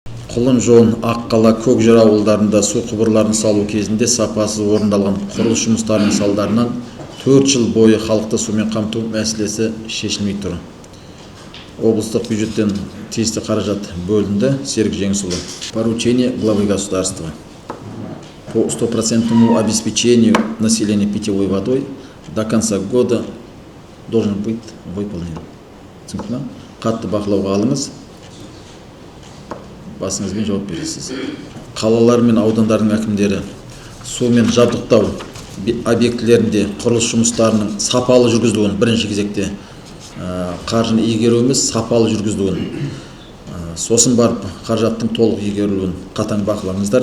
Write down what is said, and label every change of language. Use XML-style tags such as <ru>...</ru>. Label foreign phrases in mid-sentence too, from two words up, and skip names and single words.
<kk>Құлынжон, Аққала, Көкжара ауылдарында су құбырларын салу кезінде сапасыз орындалған құрылыс жұмыстарының салдарынан 4 жыл бойы халықты сумен қамту мәселесі шешілмей тұр. Облыстық бюджеттен тиісті қаражат бөлінді. Серік Жеңісұлы.</kk> <ru>Поручение главы государства по стопроцентному обеспечению населения питьевой водой до конца года должен быть выполнен.</ru> <kk>Қатты бақылауға алыңыз. Басыңызбен жауап бересіз. Қалалар мен аудандардың әкімдері сумен жабдықтау объектілерінде құрылыс жұмыстарының сапалы жүргізілуін, бірінші кезекте қаржыны игеруіміз сапалы жүргізілуін, сосын барып қаражаттың толық игерілуін қатаң бақылаңыздар.</kk>